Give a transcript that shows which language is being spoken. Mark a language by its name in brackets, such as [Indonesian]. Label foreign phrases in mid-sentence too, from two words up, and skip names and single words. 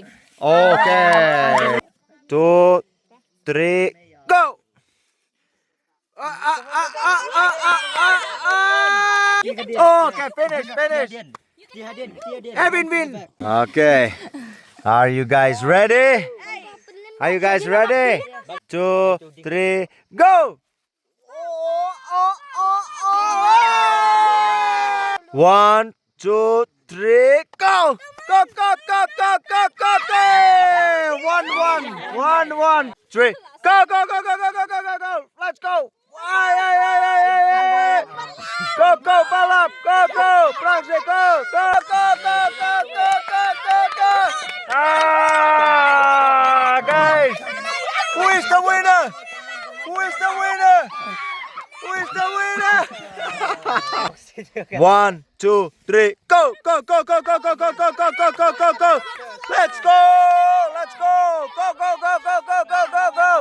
[English] Okay. 2, 3, go. Okay, finish. Evin win. Okay. Are you guys ready? 2, 3, go. 1, 2, 3, go! Go, go, go, go, go, go, go! 1, 1, 3. Go, go, go, go, go, go, go, go, go! Let's go! Ay, ay, ay, ay, ay, ay. Go, go, balap! Go, go! Pranksy, go! Go, go, go, go, go, go, go, go! Ah, guys! Who is the winner? Who is the winner? Who is the winner? 1, 2, 3, go, go, go, go, go, go, go, go, go, go, go, go, go. Let's go, let's go, go, go, go, go, go, go, go, go.